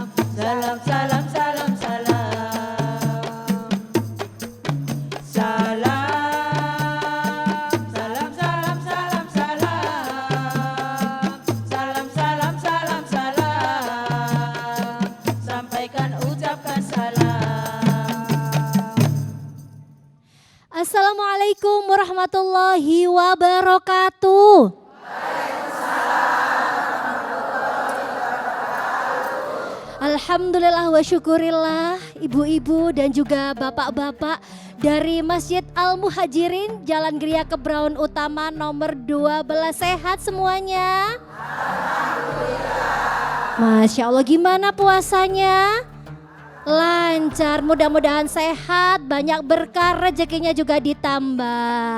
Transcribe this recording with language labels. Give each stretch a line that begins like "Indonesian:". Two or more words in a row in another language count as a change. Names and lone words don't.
Indonesian: Salam, salam, salam, salam. Salam, salam, salam, salam, salam. Salam, salam, salam, salam. Sampaikan, ucapkan salam.
Arabic: السلام عليكم ورحمة الله وبركاته. الحمد لله والشكر لله,
Indonesian: ibu-ibu dan juga bapak-bapak dari Masjid Al-Muhajirin Jalan Geria Kebraun Utama nomor 12. Sehat semuanya? Masya Allah, gimana puasanya? Lancar, mudah-mudahan sehat, banyak berkah, rezekinya juga ditambah.